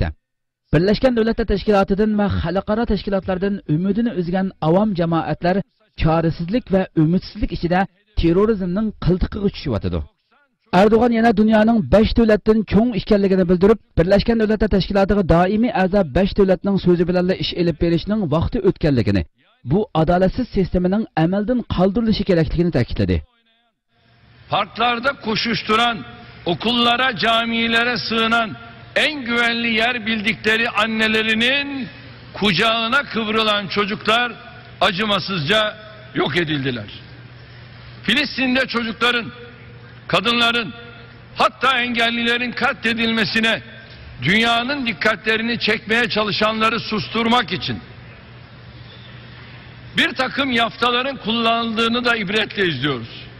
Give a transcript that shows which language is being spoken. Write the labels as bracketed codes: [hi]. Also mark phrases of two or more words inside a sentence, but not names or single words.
[uz] Birlashgan Davlatlar Tashkilotidan va xalqaro tashkilotlardan umidini uzgan avom jamoatlar chorisizlik va umidsizlik ichida terrorizmning qiltiqiga tushyapti. Erdo'g'an yana dunyoning 5 davlatdan cho'ng ekanligini bildirib, Birlashgan Davlatlar Tashkilotiga doimiy a'zo 5 davlatning so'zi bilan ish elib berishning vaqti o'tganligini, bu adolatsiz sistemaning amaldan qoldirilishi kerakligini ta'kidladi. [tr] Parklarda koşuşturan, okullara, camilere sığınan, en güvenli yer bildikleri annelerinin kucağına kıvrılan çocuklar acımasızca yok edildiler. Filistin'de çocukların, kadınların, hatta engellilerin katledilmesine dünyanın dikkatlerini çekmeye çalışanları susturmak için bir takım yaftaların kullanıldığını da ibretle izliyoruz.